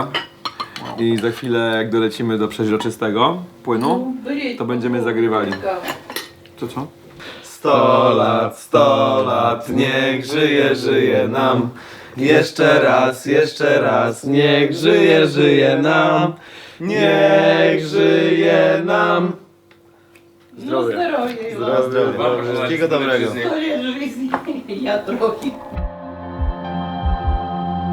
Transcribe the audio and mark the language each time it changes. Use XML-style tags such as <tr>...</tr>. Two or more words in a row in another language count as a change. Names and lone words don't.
<pl>I za chwilę jak dolecimy do przeźroczystego płynu, to będziemy zagrywali. To co? 100 lat, niech żyje nam. Jeszcze raz, niech żyje nam. Niech żyje nam.</pl> <uk>Здоров'я.</uk> <pl>Wszystkiego dobrego.</pl> <uk>Історія життя. Я трохи.</uk>